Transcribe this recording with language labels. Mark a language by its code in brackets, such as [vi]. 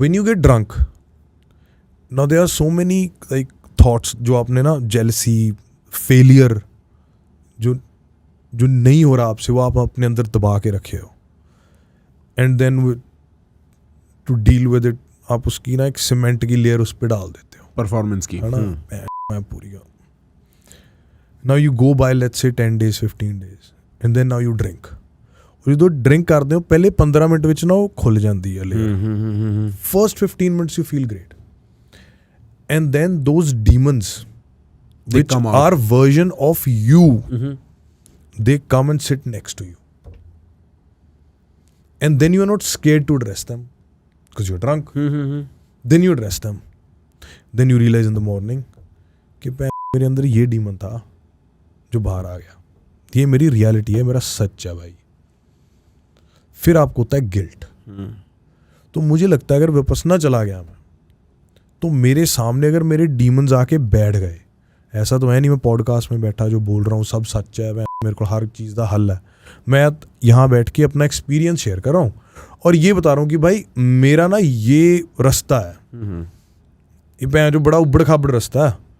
[en] When you get drunk, now there are so many like thoughts [hi] जो आपने ना, jealousy, failure, जो नहीं हो रहा आपसे, वो आप अपने अंदर दबा के रखे हो। [en] And then to deal with it, [hi] आप उसकी ना एक सीमेंट की लेयर उस पर डाल देते हो, परफॉर्मेंस की, है ना, मैं पूरी का। [en] Now you go by let's say 10 days, 15 days, and then now you drink. [pa] ਜਦੋਂ ਡਰਿੰਕ ਕਰਦੇ ਹੋ ਪਹਿਲੇ 15 ਮਿੰਟ ਵਿੱਚ ਨਾ ਉਹ ਖੁੱਲ ਜਾਂਦੀ ਹੈ layer. [en] First 15 minutes you feel great, and then those demons which are version of you, they come and sit next to you, and then you are not scared to address them because you're drunk. Then you address them, then you realize in the morning [hi] कि मेरे अंदर ये demon था जो बाहर आ गया, ये मेरी रियलिटी है, मेरा सच है भाई। फिर आपको होता है गिल्ट। तो मुझे लगता है अगर विपस्सना चला गया मैं, तो मेरे सामने अगर मेरे डीमंस आके बैठ गए, ऐसा तो है नहीं मैं पॉडकास्ट में बैठा जो बोल रहा हूँ सब सच है, मेरे को हर चीज़ का हल है, मैं यहाँ बैठ के अपना एक्सपीरियंस शेयर कर रहा हूँ और ये बता रहा हूँ कि भाई मेरा ना ये रास्ता है, ये भैन जो बड़ा उबड़ खाबड़ रास्ता है,